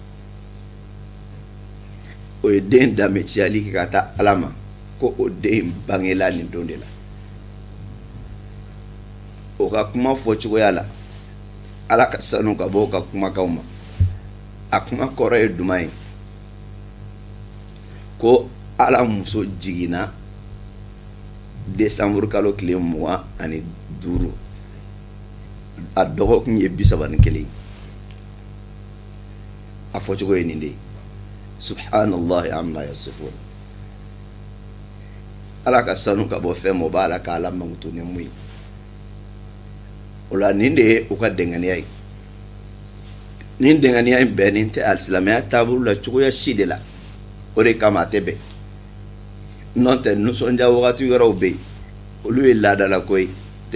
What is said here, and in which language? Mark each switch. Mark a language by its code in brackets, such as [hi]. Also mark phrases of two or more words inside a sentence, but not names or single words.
[bm] o ye den danbeciyali kɛ ka taa ala ma ko o den bangela nin don de la o ka kuma fɔ cogoya la ala ka sanu ka bɔ o ka kumakanw ma a kuma kɔrɔ ye duman ye ko ala muso jiginna desanburu kalo tile 25 a dɔgɔkun ye 31 a fɔcogo ye nin de ye [ar] سبحان الله عما يصفون [bm] ala ka sanu ka bɔ fɛn ma o b'a la ka ala mankutu ni mun ye o la nin de ye u ka dɛngɛniya ye nin dɛngɛniya in bɛnnen tɛ alisilamɛya taabolo la cogoya si de la o de kama a tɛ bɛn n'o tɛ nisɔndiya wagati wɛrɛw bɛ yen olu ye laadala ko ye tɛ